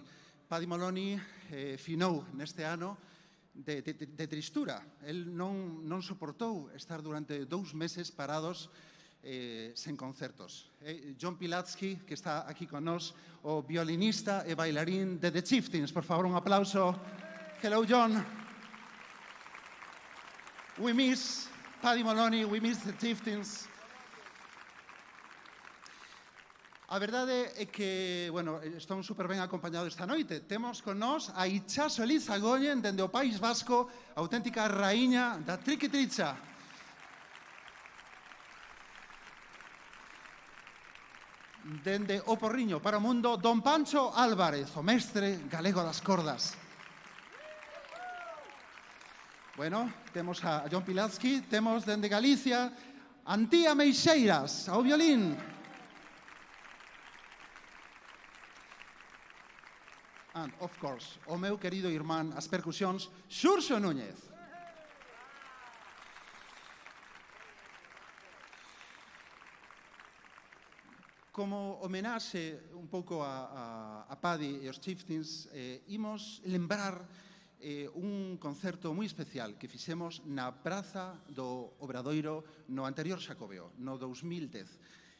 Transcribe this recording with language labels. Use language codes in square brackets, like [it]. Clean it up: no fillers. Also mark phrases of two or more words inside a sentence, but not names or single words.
[gl] Paddy Moloney finou neste ano de tristura. El non soportou estar durante 2 meses parados sen concertos. John Pilatsky, que está aquí con nós, o violinista e bailarín de The Chieftains. Por favor, un aplauso. [en] Hello, John. We miss Paddy Moloney, we miss The Chieftains. [gl] A verdade é que, bueno, estamos super ben acompañados esta noite. Temos con nós a Itxaso Elizagoyen, dende o País Vasco, auténtica raíña da triquitricha. Dende o Porriño para o mundo, don Pancho Álvarez, o mestre galego das cordas. Bueno, temos a John Pilatsky, temos dende Galicia, Antía Meixeiras, ao violín. [en] And, of course, [gl] o meu querido irmán, as percusións, Xurxo Núñez. Como homenaxe un pouco a Paddy e os Chieftains, imos lembrar un concerto moi especial que fixemos na Praza do Obradoiro no anterior Xacobeo, no 2010.